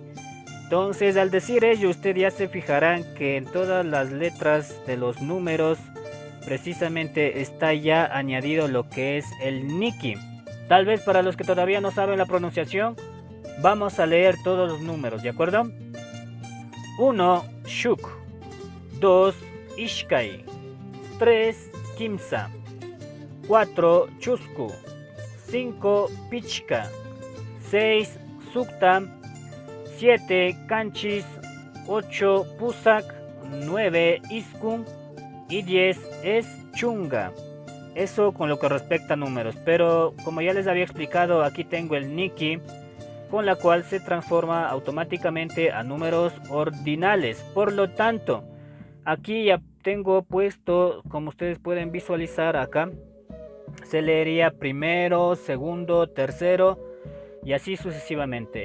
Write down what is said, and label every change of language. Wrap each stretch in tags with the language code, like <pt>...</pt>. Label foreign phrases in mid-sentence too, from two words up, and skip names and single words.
<es>Entonces al decir ello, ustedes ya se fijarán que en todas las letras de los números precisamente está ya añadido lo que es el Niki. Tal vez para los que todavía no saben la pronunciación, vamos a leer todos los números, ¿de acuerdo? 1.</es> <qu>Shuk. 2. Ishkai. 3. Kimsa. 4. Chusku. 5. Pichka. 6. Sukta. 7. Kanchis. 8. Pusak. 9. Iskun.</qu> <es>Y 10 es Chunga. Eso con lo que respecta a números, pero como ya les había explicado, aquí tengo el Niki, con la cual se transforma automáticamente a números ordinales. Por lo tanto, aquí ya tengo puesto, como ustedes pueden visualizar acá, se leería primero, segundo, tercero y así sucesivamente.</es>